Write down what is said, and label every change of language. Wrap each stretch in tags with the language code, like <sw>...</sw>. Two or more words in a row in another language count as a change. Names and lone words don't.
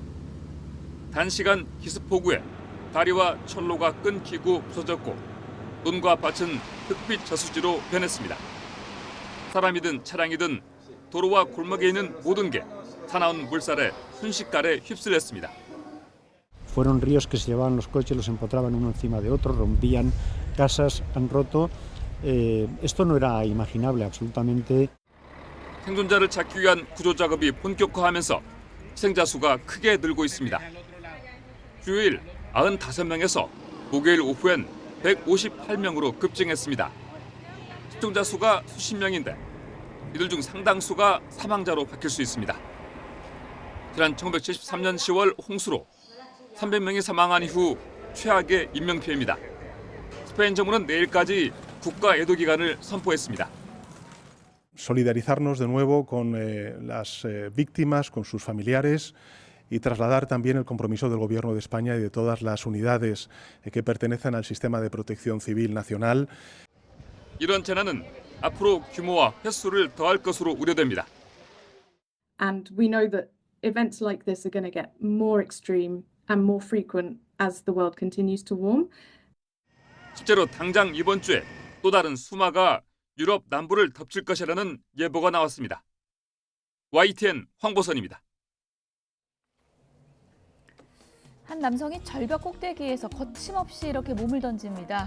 <ko>단시간 기습폭우에 다리와 철로가 끊기고 부서졌고 논과 밭은 흙빛 저수지로 변했습니다. 사람이든 차량이든 도로와 골목에 있는 모든 게 사나운 물살에 순식간에 휩쓸렸습니다.</ko> <es>Fueron ríos que se llevaban los coches, los empotraban uno encima de otro, rompían casas, han roto. Esto no era imaginable absolutamente.</es> <ko>생존자를 찾기 위한 구조 작업이 본격화하면서 희생자 수가 크게 늘고 있습니다. 주요일 95명에서 목요일 오후엔 158명으로 급증했습니다. 실종자 수가 수십 명인데 이들 중 상당수가 사망자로 바뀔 수 있습니다. 지난 1973년 10월 홍수로 300명이 사망한 이후 최악의 인명피해입니다. 스페인 정부는 내일까지 국가 애도 기간을 선포했습니다.</ko> <es>Solidarizarnos de nuevo con las víctimas, con sus familiares y trasladar también el compromiso del Gobierno de España y de todas las unidades que pertenecen al sistema de protección civil nacional.</es> <ko>이런 재난은 앞으로 규모와 횟수를 더할 것으로 우려됩니다.</ko> <en>And we know that events like this are going to get more extreme and more frequent as the world continues to warm.</en> <ko>실제로 당장 이번 주에 또 다른 수마가 유럽 남부를 덮칠 것이라는 예보가 나왔습니다. YTN 황보선입니다. 한 남성이 절벽 꼭대기에서 거침없이 이렇게 몸을 던집니다.</ko>